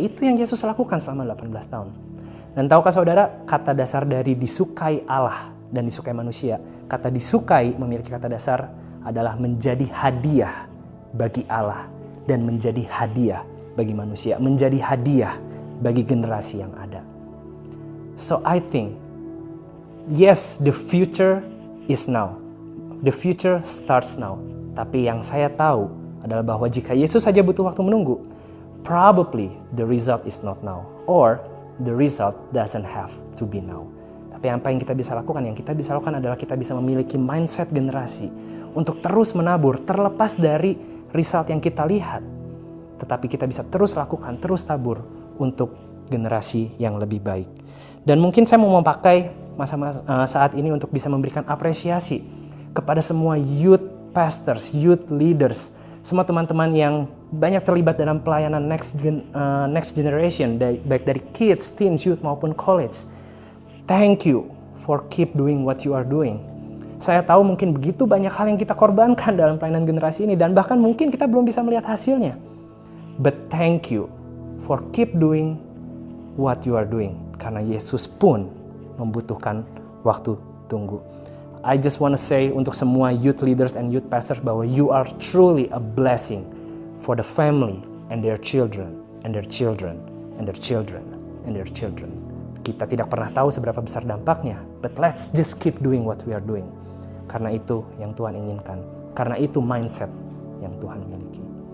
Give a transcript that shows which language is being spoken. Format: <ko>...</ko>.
<id>Itu yang Yesus lakukan selama 18 tahun. Dan tahukah saudara, kata dasar dari disukai Allah dan disukai manusia, kata disukai memiliki kata dasar adalah menjadi hadiah bagi Allah dan menjadi hadiah bagi manusia, menjadi hadiah bagi generasi yang ada.</id> <en>So I think, yes, the future is now. The future starts now.</en> <id>Tapi yang saya tahu adalah bahwa jika Yesus saja butuh waktu menunggu,</id> <en>probably the result is not now. Or the result doesn't have to be now.</en> <id>Tapi apa yang kita bisa lakukan? Yang kita bisa lakukan adalah kita bisa memiliki mindset generasi untuk terus menabur, terlepas dari result yang kita lihat. Tetapi kita bisa terus lakukan, terus tabur untuk generasi yang lebih baik. Dan mungkin saya mau memakai masa-masa saat ini untuk bisa memberikan apresiasi kepada semua youth pastors, youth leaders, semua teman-teman yang banyak terlibat dalam pelayanan next generation, baik dari kids, teens, youth maupun college.</id> <en>Thank you for keep doing what you are doing.</en> <id>Saya tahu mungkin begitu banyak hal yang kita korbankan dalam pelayanan generasi ini dan bahkan mungkin kita belum bisa melihat hasilnya.</id> <en>But thank you for keep doing what you are doing.</en> <id>Karena Yesus pun membutuhkan waktu tunggu.</id> <en>I just want to say</en> <id>untuk semua</id> <en>youth leaders and youth pastors bahwa you are truly a blessing for the family and their children and their children and their children and their children.</en> <id>Kita tidak pernah tahu seberapa besar dampaknya,</id> <en>but let's just keep doing what we are doing.</en> <id>Karena itu yang Tuhan inginkan. Karena itu mindset yang Tuhan miliki.</id>